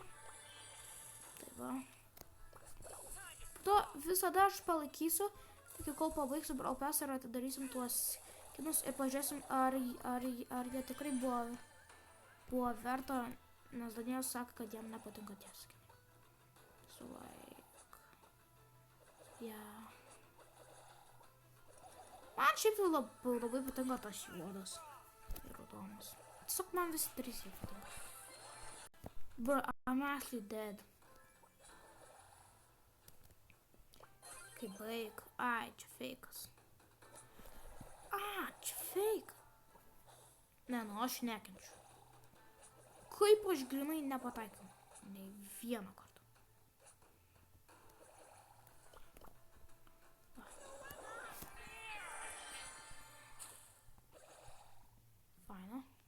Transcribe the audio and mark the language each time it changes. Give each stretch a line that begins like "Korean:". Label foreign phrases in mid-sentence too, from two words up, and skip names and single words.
Lithuanian: Tai va. To visada aš palaikysiu, iki kol pabaigsiu Brawl Pass ir atidarysim tuos kinus ir pažiūrėsim, ar jie tikrai buvo verta, nes Danielius sako, kad jam nepatinka tie skinai.
English: So like, yeah.
Lithuanian: Man šiaip labai patinka tas juodas ir raudonas. Tiesiog man visi 3 jie patinka.
English: Bro, I'm actually dead.
Lithuanian: Kaip baig. Čia feikas. Čia feik. Ne, aš nekenčiu. Kaip aš grinai nepataikiau. Nei vieną kartą. Faina.